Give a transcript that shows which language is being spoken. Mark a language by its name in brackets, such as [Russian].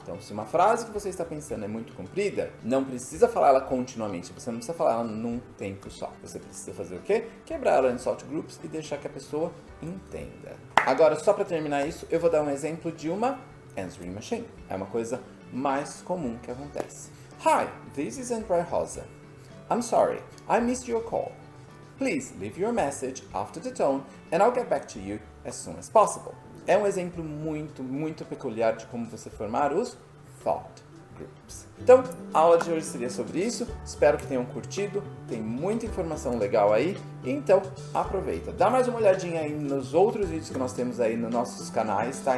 [Portuguese] Então, se uma frase que você está pensando é muito comprida, não precisa falar ela continuamente, você não precisa falar ela num tempo só. Você precisa fazer o quê? Quebrar ela em thought groups e deixar que a pessoa entenda. Agora, só para terminar isso, eu vou dar um exemplo de uma answering machine. É uma coisa mais comum que acontece. [English] Hi, this is André Rosa. I'm sorry, I missed your call. Please leave your message after the tone and I'll get back to you as soon as possible. [Portuguese] É um exemplo muito peculiar de como você formar os thought groups. Então, a aula de hoje seria sobre isso. Espero que tenham curtido. Tem muita informação legal aí. Então, aproveita. Dá mais uma olhadinha aí nos outros vídeos que nós temos aí nos nossos canais, tá?